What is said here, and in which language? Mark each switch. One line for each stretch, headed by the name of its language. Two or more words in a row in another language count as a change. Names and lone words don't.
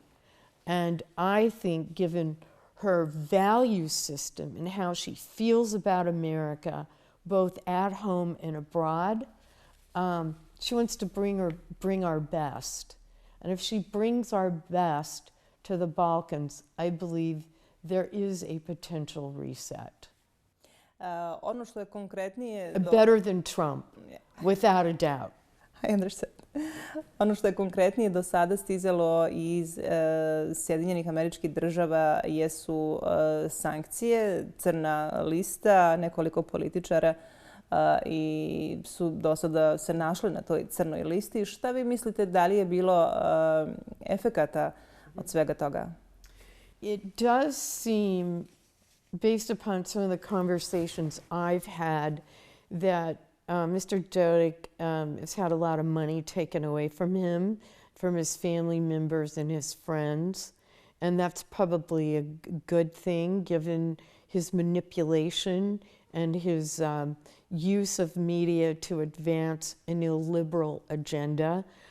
English: And I think, given her value system and how she feels about America, both at home and abroad, she wants to bring our best. And if she brings our best to the Balkans, I believe there is a potential reset.
Bosnian: Ono što je konkretnije...
English: Better than Trump, without a doubt. I understand.
Bosnian: Ono što je konkretnije do sada stizalo iz Sjedinjenih Američkih Država jesu sankcije, crna lista, nekoliko političara i su do sada se našli na toj crnoj listi. Šta vi mislite, da li je bilo efekata od svega toga?
English: It does seem, based upon some of the conversations I've had, that Mr. Dodik has had a lot of money taken away from him, from his family members and his friends. And that's probably a good thing, given his manipulation and his use of media to advance an illiberal agenda.